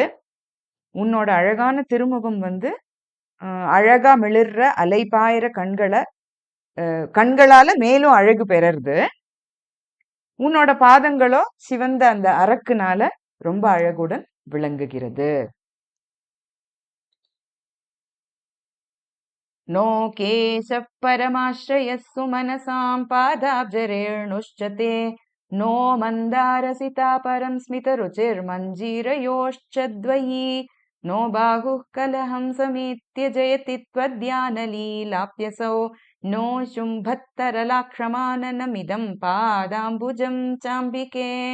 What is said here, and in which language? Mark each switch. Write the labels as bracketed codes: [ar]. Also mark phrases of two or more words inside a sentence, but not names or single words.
[ta] உன்னோட அழகான திருமுகம் அழகா மிளிர்ற அலைபாயிர கண்களால மேலும் அழகு பெறறது. உன்னோட பாதங்களோ சிவந்த அந்த அரக்குனால ரொம்ப அழகுடன் விளங்குகிறது. [sa] नो केशः परमाश्रयः सुमनसां पादाब्जरेणुश्च ते नो मन्दारसिता परं स्मितरुचिर्मञ्जीरयोश्च द्वयी नो बाहुः कलहं समेत्य जयति त्वद्यानलीलाप्यसौ नो शुम्भत्तरलाक्षमाननमिदं पादाम्बुजं चाम्बिके.